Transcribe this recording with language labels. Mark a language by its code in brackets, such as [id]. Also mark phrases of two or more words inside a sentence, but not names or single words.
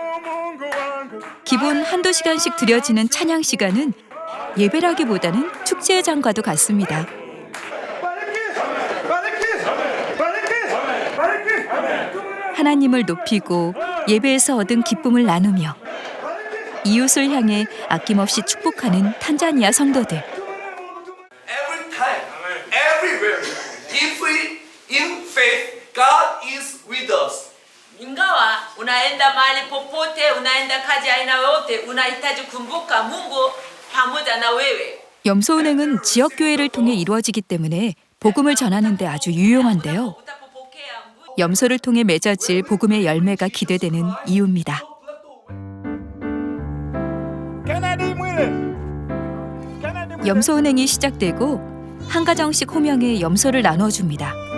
[ko] 기본 한두 시간씩 드려지는 찬양 시간은 예배라기보다는 축제의 장과도 같습니다. 하나님을 높이고 예배에서 얻은 기쁨을 나누며 이웃을 향해 아낌없이 축복하는 탄자니아 성도들. [en] Every time, everywhere, if we in faith, God is with us. [sw] Ingawa unaenda mahali popote, unaenda kazi aina yote, unahitaji kumbuka Mungu pamoja na wewe. [ko] 염소은행은 지역교회를 통해 이루어지기 때문에 복음을 전하는 데 아주 유용한데요. 염소를 통해 맺어질 복음의 열매가 기대되는 이유입니다. 염소은행이 시작되고 한 가정씩 호명해 염소를 나눠줍니다.